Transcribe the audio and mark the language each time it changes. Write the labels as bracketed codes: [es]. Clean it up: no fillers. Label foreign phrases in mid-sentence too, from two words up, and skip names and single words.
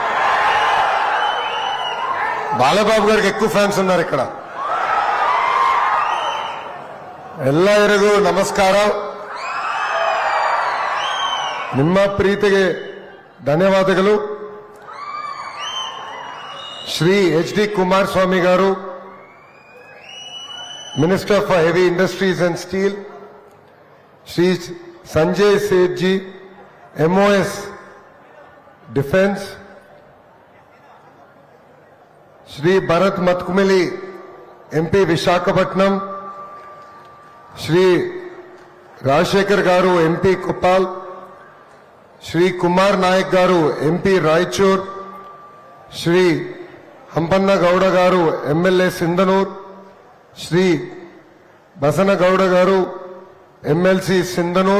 [te] బాలబాబు గారికి ఎక్కువ ఫ్యాన్స్ ఉన్నారు ఇక్కడ. [kn] ಎಲ್ಲರಿಗೂ ನಮಸ್ಕಾರ. ನಿಮ್ಮ ಪ್ರೀತಿಗೆ ಧನ್ಯವಾದಗಳು. [te] ಶ್ರೀ ಎಚ್ ಡಿ ಕುಮಾರಸ್ವಾಮಿ గారు, [en] Minister for Heavy Industries and Steel, [te] శ్రీ సంజయ్ సేఠ్ జీ, [en] MOS Defence, [te] శ్రీ భరత్ మత్కుమిలి, ఎంపీ విశాఖపట్నం, శ్రీ రాజశేఖర్ గారు, ఎంపీ కుప్పాల్, శ్రీ కుమార్ నాయక్ గారు, ఎంపీ రాయచూర్, శ్రీ హంపన్న గౌడ గారు, ఎమ్మెల్యే సింధనూర్, శ్రీ బసన గౌడ గారు, ఎమ్మెల్సీ సింధనూర్.